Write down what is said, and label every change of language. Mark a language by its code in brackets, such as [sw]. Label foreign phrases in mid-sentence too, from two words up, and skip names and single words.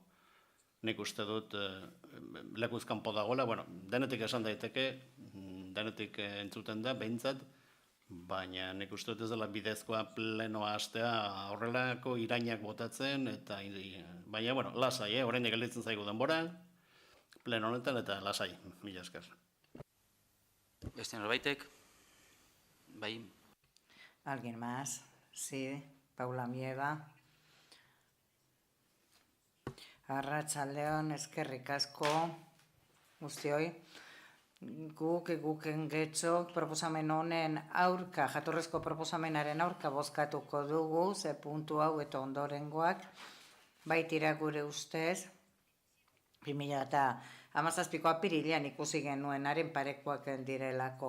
[eu] Nik uste dut lekuz kanpo dagoela, denetik esan daiteke, denetik entzuten da, behintzat, baina nik uste dut ez dela bidezkoa plenoa hastea horrelako irainak botatzen, baina lasai, oraindik gelditzen zaigu denbora, pleno honetan eta lasai, mila esker. Beste norbaitek? Bai. [es] ¿Alguien más? Sí, Paula Mieva. [eu] Arratsaldeon, eskerrik asko guztioi. Guken getxok proposamen honen aurka, jatorrezko proposamenaren aurka bozkatuko dugu, ze puntu hau eta ondorengoak, baitira gure ustez, 2017ko apirilean ikusi genuenaren parekoak direlako.